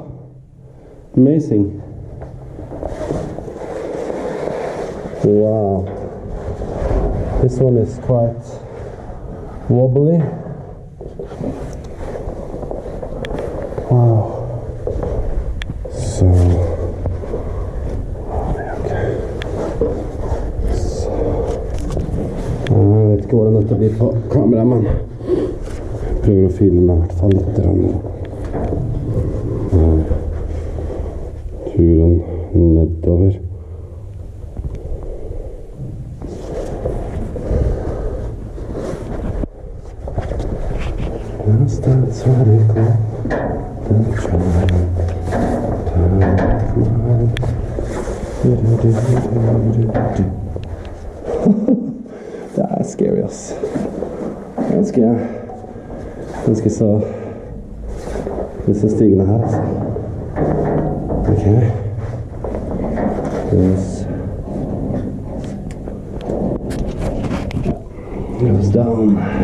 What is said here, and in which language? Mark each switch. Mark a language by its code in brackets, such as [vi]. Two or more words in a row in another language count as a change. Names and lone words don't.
[en] Amazing. Wow. This one is quite wobbly. Wow. So, okay. [no] Så, jeg vet ikke hvordan dette blir på kamera, men jeg prøver å filme i hvert fall litt turen nedover. [en] That's very cool. [no] Det er scary, ass. Ganske så disse stigene her, altså. [en] Ok. Goes down.